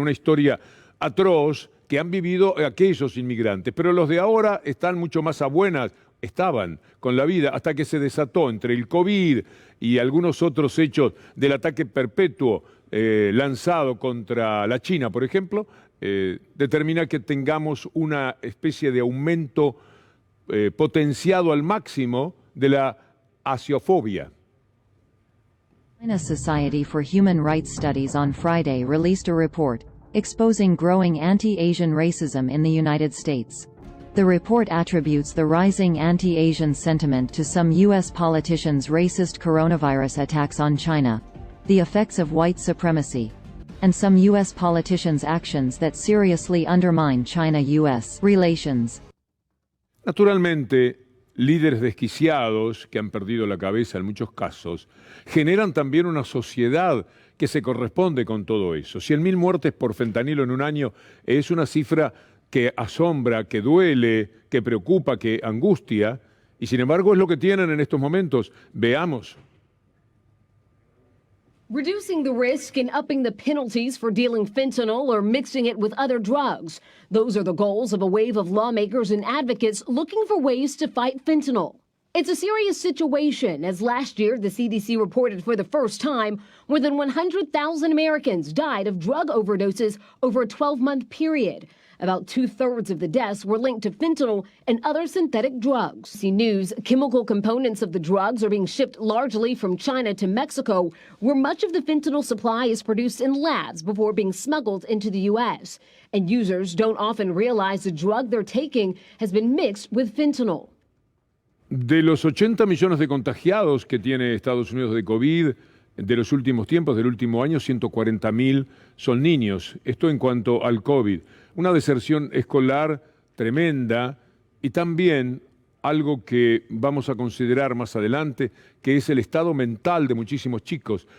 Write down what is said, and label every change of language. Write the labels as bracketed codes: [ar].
[es] Una historia atroz que han vivido aquellos inmigrantes, pero los de ahora están mucho más a buenas, estaban con la vida hasta que se desató entre el COVID y algunos otros hechos del ataque perpetuo lanzado contra la China, por ejemplo, determina que tengamos una especie de aumento potenciado al máximo de la asiofobia. [en] China Society for Human Rights Studies on Friday released a report exposing growing anti-Asian racism in the United States. The report attributes the rising anti-Asian sentiment to some U.S. politicians' racist coronavirus attacks on China, the effects of white supremacy, and some U.S. politicians' actions that seriously undermine China-U.S. relations. [es] Naturalmente, líderes desquiciados que han perdido la cabeza en muchos casos generan también una sociedad que se corresponde con todo eso. 100.000 muertes por fentanilo en un año es una cifra que asombra, que duele, que preocupa, que angustia, y sin embargo es lo que tienen en estos momentos. Veamos. [en] Reducing the risk and upping the penalties for dealing fentanyl or mixing it with other drugs. Those are the goals of a wave of lawmakers and advocates looking for ways to fight fentanyl. It's a serious situation, as last year the CDC reported for the first time more than 100,000 Americans died of drug overdoses over a 12-month period. About 2/3 of the deaths were linked to fentanyl and other synthetic drugs. CNBC News, chemical components of the drugs are being shipped largely from China to Mexico, where much of the fentanyl supply is produced in labs before being smuggled into the U.S. And users don't often realize the drug they're taking has been mixed with fentanyl. [es] De los 80 millones de contagiados que tiene Estados Unidos de COVID, de los últimos tiempos, del último año, 140.000 son niños. Esto en cuanto al COVID. Una deserción escolar tremenda y también algo que vamos a considerar más adelante, que es el estado mental de muchísimos chicos.